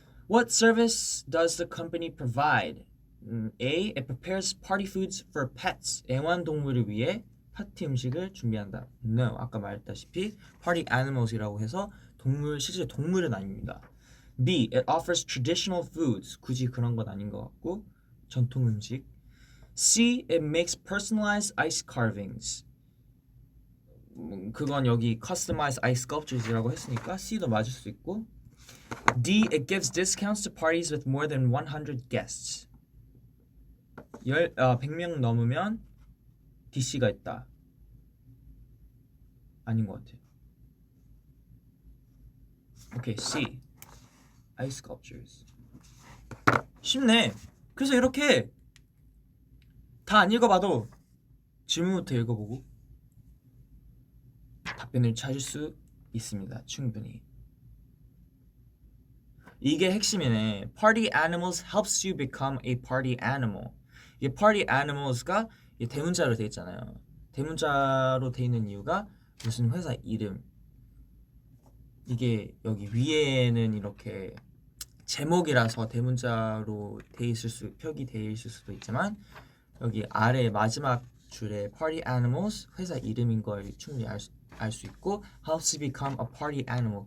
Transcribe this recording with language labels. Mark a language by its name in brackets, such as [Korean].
[English] What service does the company provide? A. It prepares party foods for pets. [Korean] 애완동물을 위해 파티 음식을 준비한다. [English] No. [Korean] 아까 말했다시피 party animals이라고 해서 실제 동물은 아닙니다. [English] B. It offers traditional foods. [Korean] 굳이 그런 건 아닌 것 같고 전통 음식. [English] C. It makes personalized ice carvings. [Korean] 그건 여기 customized ice sculptures이라고 했으니까 C도 맞을 수 있고. [English] D. It gives discounts to parties with more than 100 guests. [Korean] 100명 넘으면 DC가 있다. 아닌 것 같아. 오케이, C. ice sculptures. 쉽네. 그래서 이렇게 다 안 읽어봐도 질문부터 읽어보고 답변을 찾을 수 있습니다. 충분히. 이게 핵심이네. [English] Party animals helps you become a party animal. [Korean] 이게 party animals가 대문자로 돼 있잖아요. 대문자로 돼 있는 이유가 무슨 회사 이름. 이게 여기 위에는 이렇게 제목이라서 대문자로 표기 돼 있을 수도 있지만 여기 아래 마지막 줄에 party animals 회사 이름인 걸 충분히 알 수 있고, [English] helps you become a party animal.